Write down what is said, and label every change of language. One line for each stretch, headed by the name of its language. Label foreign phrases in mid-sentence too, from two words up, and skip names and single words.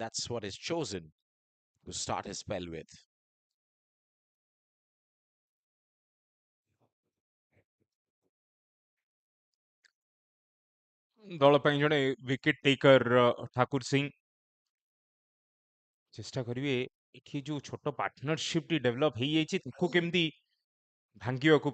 English: That's what is chosen to start his spell with.
Odia: ଦଳ ପାଇଁ ଜଣେ
English: wicket taker
Odia: ଠାକୁର ସିଂ ଚେଷ୍ଟା କରିବେ ଏଠି ଯୋଉ ଛୋଟ ପାର୍ଟନରସିପଟି ଡେଭଲପ ହେଇଯାଇଛି ତାକୁ କେମିତି ଭାଙ୍ଗିବାକୁ।